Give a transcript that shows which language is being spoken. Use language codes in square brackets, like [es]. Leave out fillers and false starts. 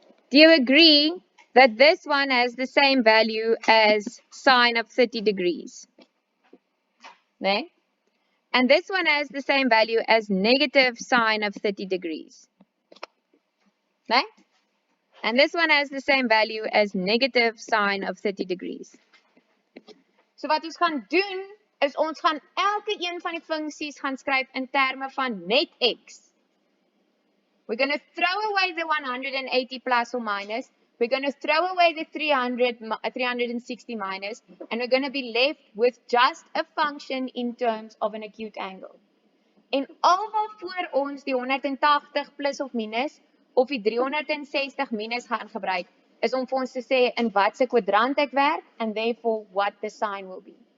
[en] Do you agree that this one has the same value as sine of 30 degrees? No? And this one has the same value as negative sine of 30 degrees. No? And this one has the same value as negative sine of 30 degrees. [af] So wat ons gaan doen, is ons gaan elke een van die funksies gaan skryf in terme van net x. [en] We're going to throw away the 180 plus or minus. We're going to throw away the 360 minus. And we're going to be left with just a function in terms of an acute angle. [af] En al waarvoor ons die 180 plus of minus of die 360 minus gaan gebruik, is om vir ons te sê in watse kwadrant ek werk [en] and therefore what the sign will be.